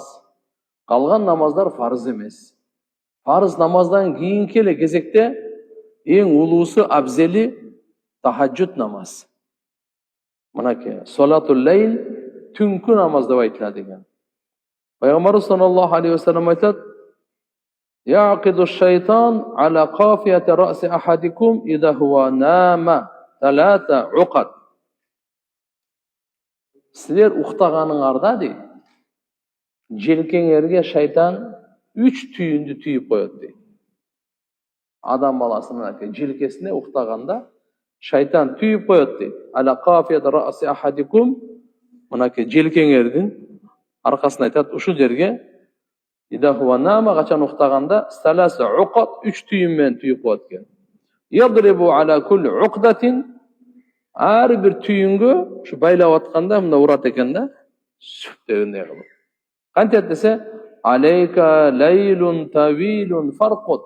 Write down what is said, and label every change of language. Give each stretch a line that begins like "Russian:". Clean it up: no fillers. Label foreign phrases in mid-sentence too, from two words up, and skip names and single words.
Kyrgyz: Калган намаздар фарыз эмес. Фарыз намаздан кийинки эле кезекте эң улуусу абзели тахажжуд намаз. Мынакей
Arabic: صلاة الليل
Kyrgyz: түнкү намаз деп айтылат экен.
Arabic: Пайгамбар صلى الله عليه وسلم айтат: "يعقد الشيطان على قافية رأس أحدكم إذا هو نام ثلاث عقد".
Kyrgyz: Силер уктаганыңарда дейт, желкеңерге шайтан 3 түйүндү түйүп коет дейт. Адам баласынын желкесине уктаганда шайтан түйүп коет дейт.
Arabic: على قافية رأس أحدكم,
Kyrgyz: мынакей желкеңердин аркасына айтат, ушул жерге
Arabic: إذا هو نام,
Kyrgyz: качан уктаганда
Arabic: ثلاث عقد
Kyrgyz: 3 түйүн менен түйүп коет экен.
Arabic: يضرب على كل عقدة,
Kyrgyz: ар бир түйүнгө ушу байлап атканда мына урат экен да, сүп дегендей кылып. Кантет десе,
Arabic: عليك ليل طويل فارقد.